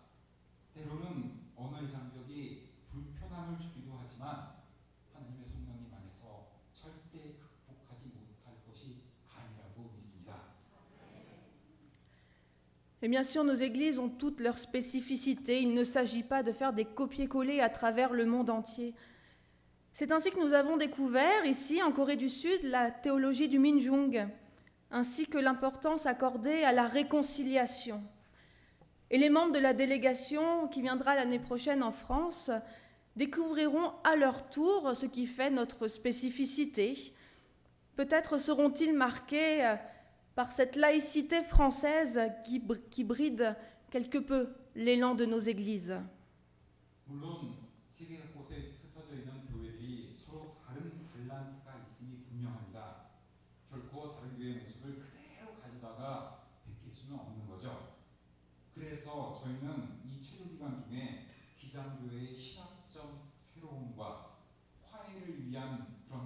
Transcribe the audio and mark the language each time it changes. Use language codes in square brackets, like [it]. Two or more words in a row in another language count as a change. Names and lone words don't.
[ko] 때로는 언어의 장벽이 불편함을 주기도 하지만 하나님의 성령님 안에서 절대 극복하지 못할 것이 아니라고 믿습니다. [fr] Et bien sûr, nos églises ont toutes leurs spécificités. Il ne s'agit pas de faire des copier-coller à travers le monde entier. C'est ainsi que nous avons découvert ici, en Corée du Sud, la théologie du Minjung, ainsi que l'importance accordée à la réconciliation. Et les membres de la délégation qui viendra l'année prochaine en France découvriront à leur tour ce qui fait notre spécificité. Peut-être seront-ils marqués par cette laïcité française qui bride quelque peu l'élan de nos églises. [ko] 물론 세계 곳에 흩어져 있는 교회들이 서로 다른 달란트가 있음이 분명합니다. 결코 다른 교회의 모습을 그대로 가져다가 베낄 수는 없는 거죠. 그래서 저희는 이 체류 기간 중에 기장교회의 신학적 새로움과 화해를 위한 그런